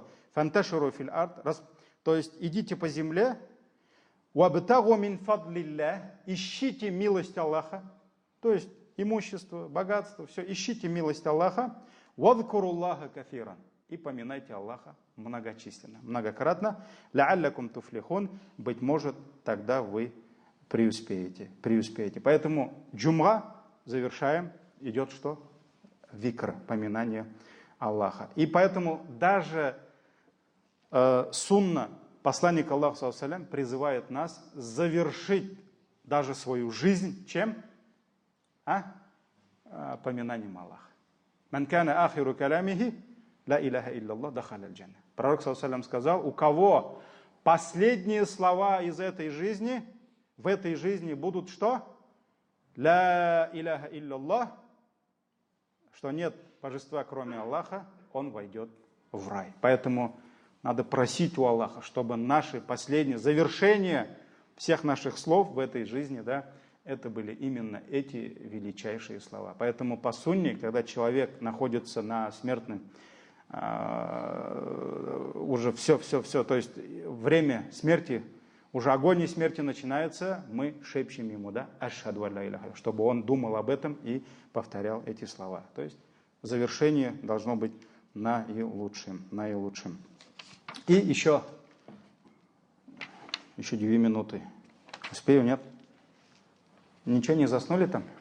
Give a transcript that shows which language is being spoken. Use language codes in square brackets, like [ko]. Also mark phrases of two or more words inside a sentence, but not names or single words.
[ar] فانتشروا في الأرض, [ru] то есть идите по земле, [ar] وابتغوا من فضل الله, [ru] ищите милость Аллаха, то есть имущество, богатство, все, ищите милость Аллаха, [ar] واذكروا الله كثيرا, [ru] и поминайте Аллаха многочисленно, многократно, [ar] لعلكم تفلحون, [ru] быть может, тогда вы преуспеете. Поэтому джумга завершаем, идет что? Викр, поминание Аллаха. И поэтому даже сунна, посланник Аллаха [ar] صلى الله عليه وسلم, [ru] призывает нас завершить даже свою жизнь чем? Поминанием Аллаха. [ar] من كان آخر كلامه لا إله إلا الله دخل الجنة. [ru] Пророк [ar] صلى الله عليه وسلم [ru] сказал, у кого последние слова из этой жизни, в этой жизни будут что? [ar] لا إله إلا الله, [ru] что нет божества кроме Аллаха, он войдет в рай. Поэтому надо просить у Аллаха, чтобы наши последние завершения всех наших слов в этой жизни, да, это были именно эти величайшие слова. Поэтому по сунне, когда человек находится на смертном, уже все, то есть время смерти, уже агония смерти начинается, мы шепчем ему, да, [ar] أشهد أن لا إله, [ru] чтобы он думал об этом и повторял эти слова. То есть завершение должно быть наилучшим. И еще 2 минуты. Успею, нет? Ничего не заснули там?